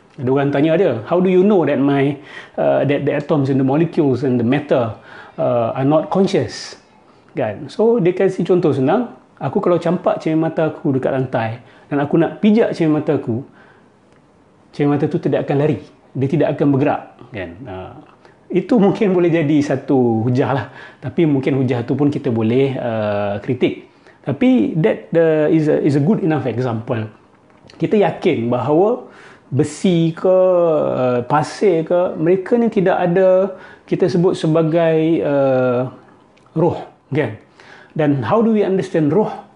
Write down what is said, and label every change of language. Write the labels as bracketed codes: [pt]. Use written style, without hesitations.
[ms] Ada orang tanya dia, [en] how do you know that that the atoms and the molecules and the matter are not conscious? [ms] Kan? So dia kasih contoh senang. Aku kalau campak cermin mata aku dekat lantai dan aku nak pijak cermin mata aku, cermin mata tu tidak akan lari. Dia tidak akan bergerak. Kan? Itu mungkin boleh jadi satu hujah lah. Tapi mungkin hujah tu pun kita boleh kritik. [en] Tapi that is a good enough example. [ms] Kita yakin bahawa besi ke pasir ke, mereka ni tidak ada kita sebut sebagai roh, kan? Dan [en] how do we understand roh?